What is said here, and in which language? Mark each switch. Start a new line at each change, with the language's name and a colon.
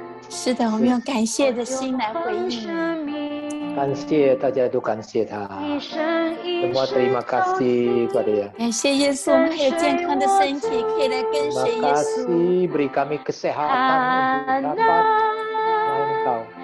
Chinese: 是的，我们用感谢的心来回应你。感谢大家都感谢他。
Indonesian: Semua terima kasih pada dia.
Chinese: 感谢耶稣，我们还有健康的身体，可以来跟随耶
Indonesian: Terima
Chinese: 稣。
Indonesian: kasih beri kami kesehatan untuk dapat melayani Engkau.